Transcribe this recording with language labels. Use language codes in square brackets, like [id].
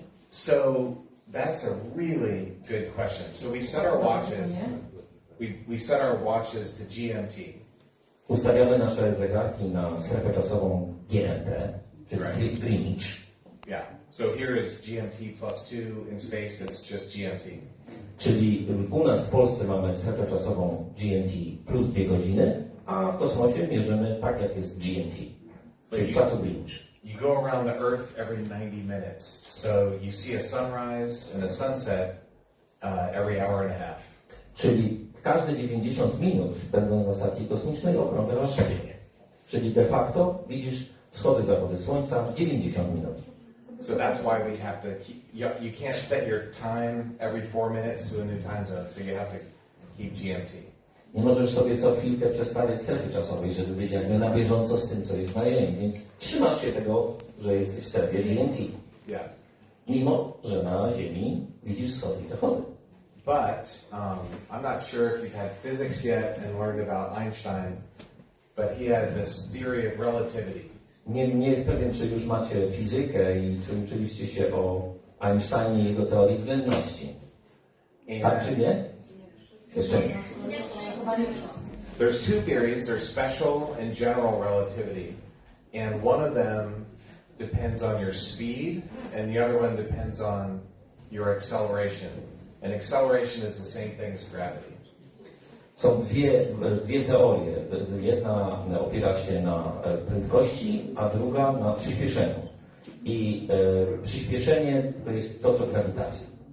[en] So that's a really good question. So we set our watches. We set our watches to GMT. [pl] Ustawiamy nasze zegarki na strefę czasową GMT, czyli Greenwich. [en] Yeah. So here is GMT plus 2. In space, it's just GMT. [pl] Czyli u nas w Polsce mamy strefę czasową GMT plus 2 godziny, a w kosmosie mierzymy tak, jak jest GMT, czyli czasu Greenwich. [en] You go around the Earth every 90 minutes. So you see a sunrise and a sunset every hour and a half. [pl] Czyli każde 90 minut, będąc na stacji kosmicznej, okrąglasz Ziemię. Czyli de facto widzisz wschody, zachody słońca w 90 minut. [en] So that's why we have to keep, you can't set your time every 4 minutes to a new time zone, so you have to keep GMT. [pl] Nie możesz sobie co chwilkę przestawiać strefy czasowej, żeby być jakby na bieżąco z tym, co jest na Ziemi. Więc trzymasz się tego, że jesteś w strefie GMT. [en] Yeah. [pl] Mimo, że na Ziemi widzisz wschody i zachody. [en] But I'm not sure if you've had physics yet and learned about Einstein, but he had this theory of relativity. [pl] Nie jest pewien, czy już macie fizykę i czy uczyliście się o Einsteinie i jego teorii względności. Tak czy nie? Jeszcze nie. [en] There's two theories. There's special and general relativity. And one of them depends on your speed, and the other one depends on your acceleration. And acceleration is the same thing as gravity. [pl] Są dwie teorie. Jedna opiera się na prędkości, a druga na przyspieszeniu. I przyspieszenie to jest to, co grawitacja.